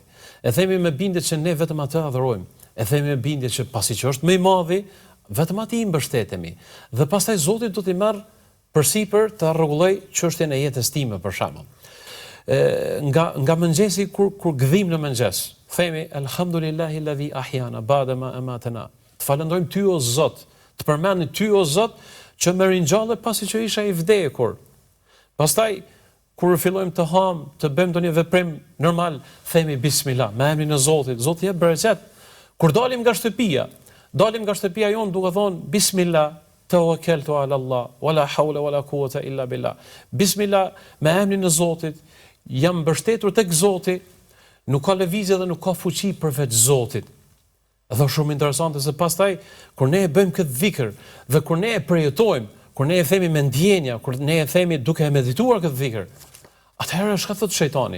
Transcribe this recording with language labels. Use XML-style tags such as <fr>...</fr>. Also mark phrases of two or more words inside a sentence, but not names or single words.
<sq>E themi me bindje që ne vetëm atë adhurojmë. E themi me bindje që pasi që është më i madhi, vetëm atij i mbështetemi. Dhe pastaj Zoti do t'i marr përsipër të rregulloj çështjen e jetës time për shembull. Nga mëngjesi kur gdhim në mëngjes, themi</sq> <ar>الحمد لله الذي أحيانا بعد ما أماتنا.</ar> <sq>Të falenderojmë ty o Zot, të përmendim ty o Zot që më ringjallë pasi që isha i vdekur. Pastaj kur fillojmë të ham, të bëjmë ndonjë veprim normal, themi bismillah, me emrin e Zotit. Zoti jep bereqet. Kur dalim nga shtëpia jon duke thonë</sq> <ar>بسم الله توكلت على الله ولا حول ولا قوة إلا بالله.</ar> <sq>Bismillah, me emrin e Zotit, jam mbështetur tek Zoti, nuk ka lëvizje dhe nuk ka fuqi përveç Zotit. Dhe shumë interesante se pastaj kur ne e bëjmë këtë dhikr dhe kur ne e përjetojmë, kur ne e themi me ndjenja, kur ne e themi duke e medituar këtë dhikr, atëherë çka thot shejtani?</sq>